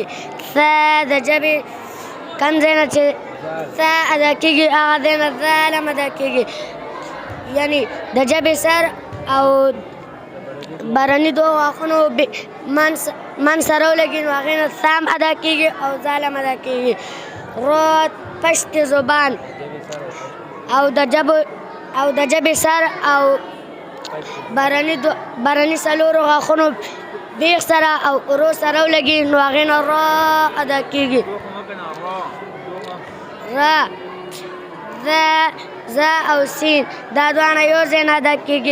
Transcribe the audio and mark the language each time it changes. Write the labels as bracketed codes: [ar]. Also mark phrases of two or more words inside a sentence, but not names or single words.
[ps] ثا د ژبې کوم ځای نه چې ثا ادا کېږي هغه ځای نه ذال هم ادا کېږي یعنې د ژبې سر او برني دوو غاښونو من سره ولګي نو هغې نه ثا هم ادا کېږي او ذال هم ادا کېږي. [fa] رود پشت زبان [ps] او د ژبې سر او برني څلورو غاښونو بیخ سره او ورو سره ولګي نو هغې نه را ادا کېږي. را ذا او سین دا دواړه یو ځای نه ادا کېږي.